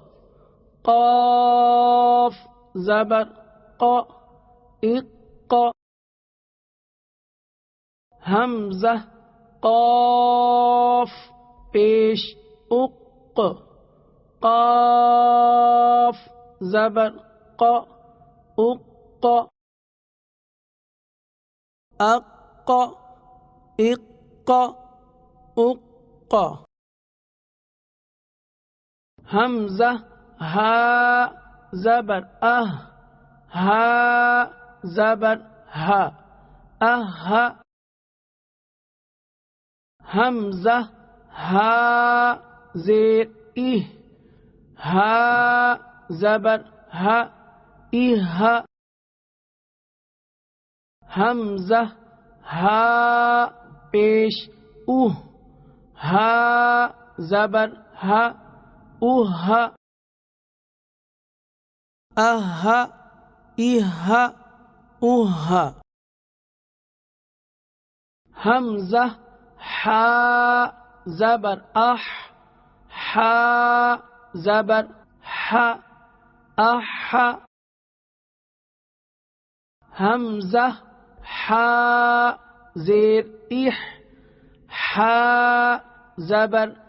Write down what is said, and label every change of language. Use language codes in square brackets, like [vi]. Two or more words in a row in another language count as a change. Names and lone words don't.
[ur] قاف زبر ق اق حمزہ قاف پیش اق قاف زبر ق اق اق اق اق حمزہ ہا زبر ہا زبر ہا حمزہ ہا زیر ہا زبر ہا حمزہ ہا پیش ہا زبر ہا حمزہ حا زبر حا زبر حمزہ حا زیر حا زبر